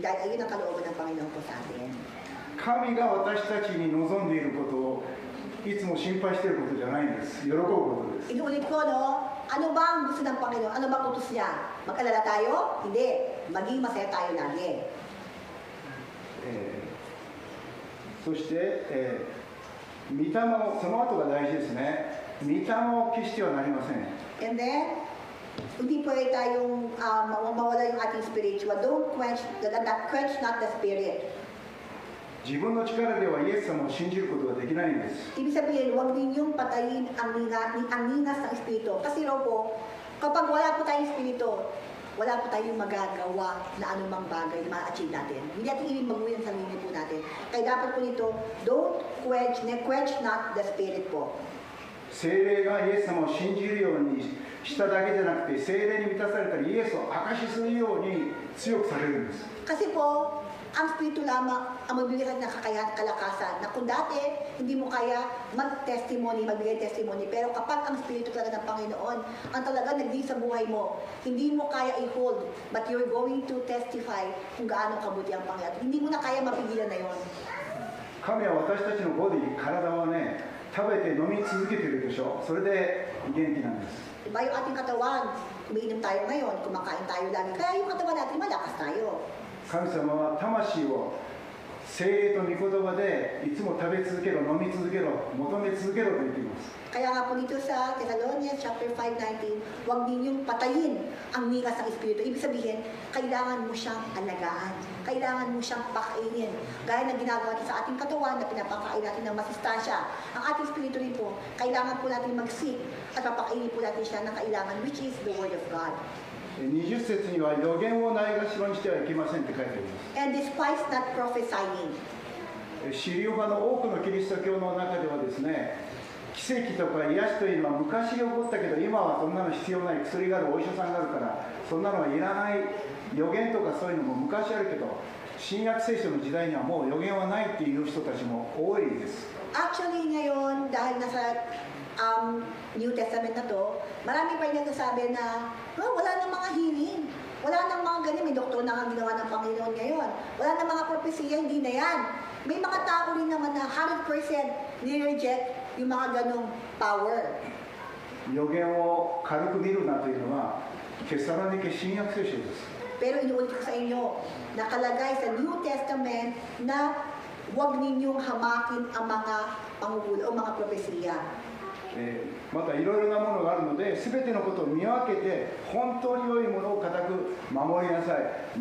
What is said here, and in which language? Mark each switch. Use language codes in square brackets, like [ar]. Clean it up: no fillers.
[tl] Dahil ayun ang kalooban ng Panginoon po sa atin. [ja] 神が私たちに望んでいることをいつも心配していることじゃないんです。喜ぶことです。 [tl] Inuulit ko, no? Ano ba ang gusto ng Panginoon? Ano ba ang utos niya? Mag-alala tayo? Hindi. Maging masaya tayo lagi. [ja] そして、御霊を、その後が大事ですね。御霊を消してはなりません。 [tl] And then, hindi pwede tayong mawala yung ating spiritual. [en] Don't quench, quench not the spirit. [ja] 自分の力ではイエス様を信じることができないんです。 [tl] Ibig sabihin, huwag ninyong patayin ang ningas ng espiritu. Kasi raw po, kapag wala po tayong espiritu, wala po tayong magagawa na anumang bagay na ma-achieve natin. Hindi natin ibig maguhin ang sarili po natin. Kaya dapat po nito, [en] don't quench not the spirit [tl] po. [ja] 聖霊がイエス様を信じるようにしただけじゃなくて、聖霊に満たされたらイエスを証しするように強くされるんです。 [tl] Kasi po, ang spirito lamang ang magbibigay ng kakayahan, kalakasan, na kung dati hindi mo kaya magbigay testimony, pero kapag ang spirito talaga ng Panginoon, ang talaga nagdi sa buhay mo, hindi mo kaya i-hold, [en] but you're going to testify [tl] kung gaano kabuti ang Panginoon. Hindi mo na kaya mapigilan na yon. [ja] 神は私たちのボディ、体はね、食べて飲み続けてるでしょ。それで元気なんです。 [tl] Diba yung ating katawan, umiinom tayo ngayon, kumakain tayo lagi, kaya yung katawan natin malakas tayo. [ja] 神様は魂を聖霊と御言葉でいつも食べ続けろ、飲み続けろ、求め続けろと言っています。 [tl] Kaya nga po dito sa Thessalonians chapter 5:19, huwag ninyong patayin ang ningas ng Espiritu. Ibig sabihin, kailangan mo siyang alagaan. Kailangan mo siyang pakainin. Gaya ng ginagawa natin sa ating katawan na pinapakain natin ng masustansya. Ang ating Espiritu rin po, kailangan po natin mag-seek at papakainin po natin siya ng kailangan, [en] which is the Word of God. [ja] 20節には予言をないがしろにしてはいけませんって書いてあります。 [en] And despise not prophesying. [ja] シリオ派の多くのキリスト教の中ではですね、奇跡とか癒しというのは昔起こったけど今はそんなの必要ない、薬がある、お医者さんがあるからそんなのはいらない、予言とかそういうのも昔あるけど新約聖書の時代にはもう予言はないっていう人たちも多いです。 [tl] Actually ngayon, dahil nasa New Testament na to, marami pa rin nagsasabi na wala nang mga healing, wala nang mga ganyan, may doktor na ang ginawa ng Panginoon ngayon, wala nang mga propesya, hindi na yan. May mga tao rin naman na 100% ni-reject yung mga ganong power. [ja] 予言を軽く見るなというのはテサロニケ新約聖書です。 [tl] Pero inuulit ko sa inyo, nakalagay sa New Testament na huwag ninyong hamakin ang mga panguhula o mga propesya. [ja] またいろいろなものがあるので全てのことを見分けて本当に良いものを固く守りなさい。